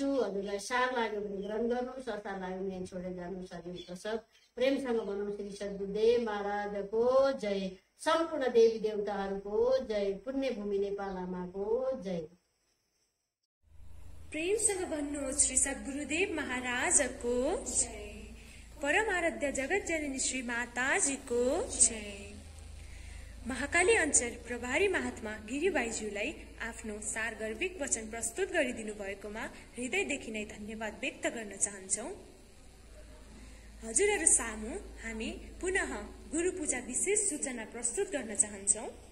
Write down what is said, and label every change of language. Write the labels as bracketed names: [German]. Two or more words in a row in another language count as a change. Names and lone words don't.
[Nepali] हजुरलाई सार लाग्यो भने ग्रहण गर्नुहोस्, असार लाग्यो भने छोडेर जानुहोस्। हजुरको सब प्रेमसँग भनौँ श्री सद्गुरुदेव महाराजको जय, सम्पूर्ण देवी देवताहरूको जय, पुण्यभूमि नेपाल आमाको जय। प्रेमसँग भन्नुहोस् श्री सद्गुरुदेव महाराजको जय, परम आराध्य जगत जननी श्री माताजीको जय। महाकाली अञ्चल प्रभारी महात्मा गिरिबाईज्यूलाई आफ्नो सारगर्भिक वचन प्रस्तुत गरिदिनु भएकोमा हृदयदेखि नै धन्यवाद व्यक्त गर्न चाहन्छौँ। हजुरहरू सामु हामी पुनः गुरु पूजा विशेष सूचना प्रस्तुत गर्न चाहन्छौँ।